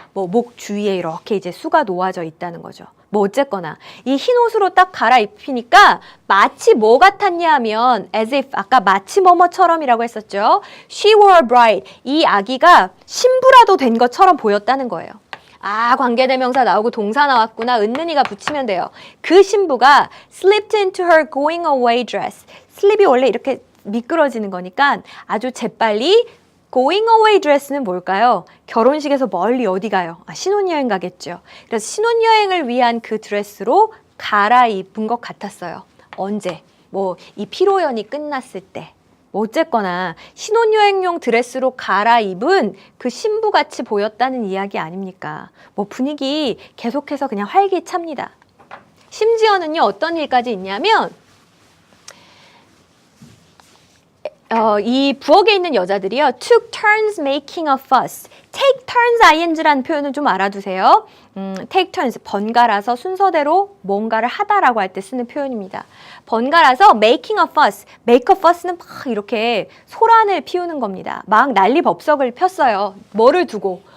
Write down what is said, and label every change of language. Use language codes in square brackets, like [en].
[ko] 뭐 목 주위에 이렇게 이제 수가 놓아져 있다는 거죠. 뭐 어쨌거나 이 흰 옷으로 딱 갈아입히니까 마치 뭐 같았냐 하면 [en] as if [ko] 아까 마치 뭐뭐처럼이라고 했었죠. [en] She wore a bride. [ko] 이 아기가 신부라도 된 것처럼 보였다는 거예요. 아, 관계대명사 나오고 동사 나왔구나. 은는이가 붙이면 돼요. 그 신부가 [en] slipped into her going away dress. [ko] 슬립이 원래 이렇게 미끄러지는 거니까 아주 재빨리 [en] going away dress [ko] 는 뭘까요? 결혼식에서 멀리 어디 가요? 아, 신혼여행 가겠죠. 그래서 신혼여행을 위한 그 드레스로 갈아입은 것 같았어요. 언제? 뭐 이 피로연이 끝났을 때. 뭐 어쨌거나 신혼여행용 드레스로 갈아입은 그 신부같이 보였다는 이야기 아닙니까? 뭐 분위기 계속해서 그냥 활기찹니다. 심지어는요, 어떤 일까지 있냐면 이 부엌에 있는 여자들이요. [en] took turns making a fuss. take turns ing [ko] 라는 표현은 좀 알아두세요. [en] take turns, [ko] 번갈아서 순서대로 뭔가를 하다라고 할 때 쓰는 표현입니다. 번갈아서 [en] making a fuss, make a fuss [ko] 는 막 이렇게 소란을 피우는 겁니다. 막 난리법석을 폈어요. 뭐를 두고?